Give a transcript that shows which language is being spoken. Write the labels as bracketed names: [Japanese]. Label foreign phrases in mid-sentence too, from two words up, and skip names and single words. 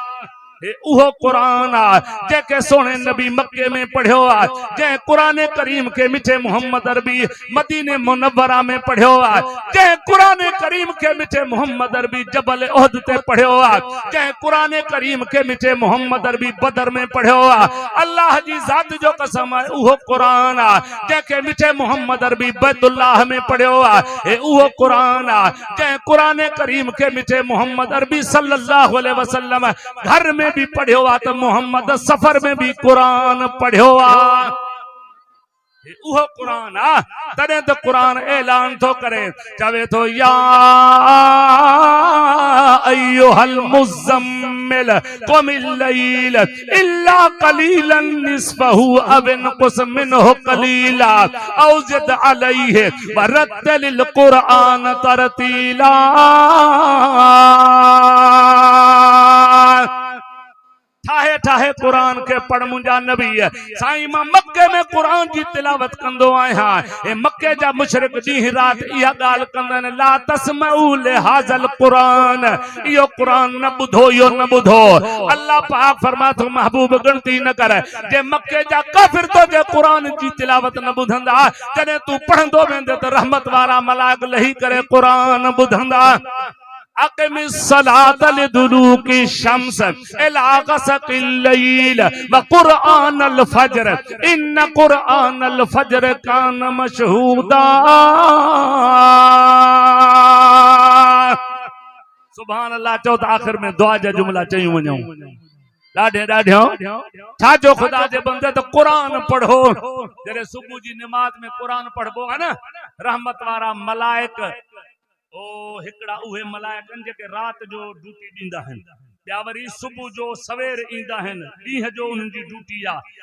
[Sindhi] हे उहो क़ुरान आहे जेके सोने नबी मक्के में पढ़ियो आहे, जंहिं क़ुरान करीम के मिठे मोहम्मद अरबी मदीने मुनव्वरा में पढ़ियो आहे, जंहिं क़ुरान करीम के मिठे मोहम्मद अरबी जबल उहद ते पढ़ियो आहे, जंहिं क़ुरान करीम के मिठे मोहम्मद अरबी बदर में पढ़ियो आहे। अल्लाह जी ज़ात जो कसम आहे उहो क़ुरान आहे जंहिंखे मिठे मोहम्मद अरबी बैतुल्लाह में पढ़ियो आहे। हे उहो क़ुरान आहे जंहिं क़ुरान करीम के मिठे मोहम्मद अरबी [Arabic] صلى الله عليه وسلم [Sindhi] घर में भी पढ़ियो आ, तो मोहम्मद सफर में भी कुरान पढ़ियो आ। उहो कुरान आ, तॾहिं तो कुरान ऐलान थो करे, चवे तो [Arabic] يا أيها المزمل قم الليل إلا قليلا نصفه أو انقص منه قليلا أو زد عليه ورتل القرآن ترتيلا. [Sindhi] ठाहे ठाहे कुरान के पढ़ मुंहिंजा नबी साईं, मां मक्के में कुरान जी तिलावत कंदो आहियां। ए मक्के जा मुशरिक ॾींहुं राति इहा ॻाल्हि कंदा, [Arabic] لا تسمعوا لهذا القرآن, [Sindhi] इहो कुरान न ॿुधो, इहो न ॿुधो। अल्लाह पाक फरमा थो महबूब गिनती न कर, जे मक्के जा काफ़िर तो जे कुरान जी तिलावत न ॿुधंदा, जॾहिं तूं पढ़ंदो वेंदे त रहमत वारा मलाइक लही करे कुरान ॿुधंदा। [Arabic] أقم الصلاة لدلوك الشمس إلى غسق الليل وقرآن الفجر إن قرآن الفجر كان مشهودا. سبحان الله. [Sindhi] चओ त आख़िर में दुआ जा जुमला चयूं वञूं। ॾाढे ॾाढो छा जो ख़ुदा जे बंदे त क़ुरान पढ़ो। जॾहिं सुबुह जी नमाज में क़ुरान पढ़बो आहे न, रहमत वारा मलाइक, ओ हिकड़ा उहे मलाइकन जेके रात जो ड्यूटी ॾींदा आहिनि, ॿिया वरी सुबुह जो सवेर ईंदा आहिनि, ॾींहं जो उन्हनि जी ड्यूटी आहे।